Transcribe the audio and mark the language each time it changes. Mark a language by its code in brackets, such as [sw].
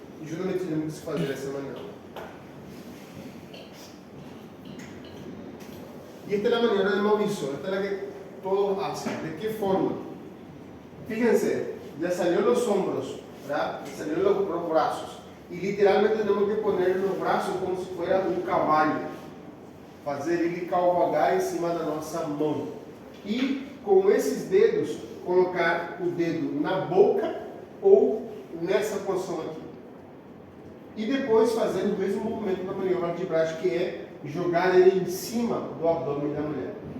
[pt] E justamente temos que fazer dessa maneira. [es] Y esta es la maniobra de Mauricio, esta es la que todos hacen. ¿De qué forma? Fíjense, ya salió los hombros, ¿verdad? Ya salieron los brazos. Y literalmente tenemos que poner los brazos como si fuera un caballo. [pt] Fazer ele cavalgar em cima da nossa mão. E com esses dedos, colocar o dedo na boca ou nessa posição aqui. E depois fazer o mesmo movimento da maniobra de Bradshaw, que é jogar ele em cima do abdômen da mulher.